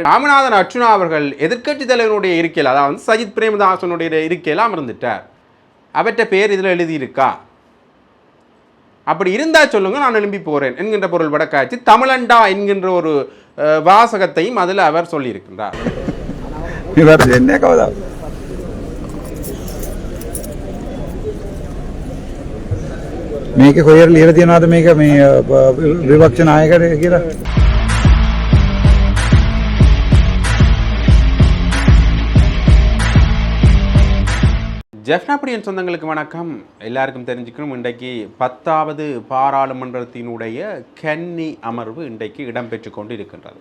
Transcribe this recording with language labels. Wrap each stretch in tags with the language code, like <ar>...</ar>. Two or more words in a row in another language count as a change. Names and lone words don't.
<ta>ராமநாதன் அர்ச்சுனா அவர்கள் எதிர்க்கட்சி தலைவனுடைய இருக்கையில், அதாவது சஜித் பிரேமதாசனுடைய இருக்கையில் அமர்ந்துட்டார். அவற்றை பேர் இதில் எழுதியிருக்கா? அப்படி இருந்தால் சொல்லுங்க, நான் எழும்பி போகிறேன் என்கின்ற பொருள் படக்காட்சி தமிழண்டா என்கின்ற ஒரு வாசகத்தையும் அதில் அவர் சொல்லியிருக்கின்றார். என்ன கவலை</ta> <si>මේක කොහෙර ලියලා තියනවාද මේක මේ විපක්ෂ නායකයෙක් කියලා?</si> <ta>ஜெஃப்னாபடியன் சொந்தங்களுக்கு வணக்கம். எல்லாருக்கும் தெரிஞ்சுக்கணும், இன்றைக்கு 10வது பாராளுமன்றத்தினுடைய கன்னி அமர்வு இன்றைக்கு இடம்பெற்று கொண்டு இருக்கின்றது.</ta>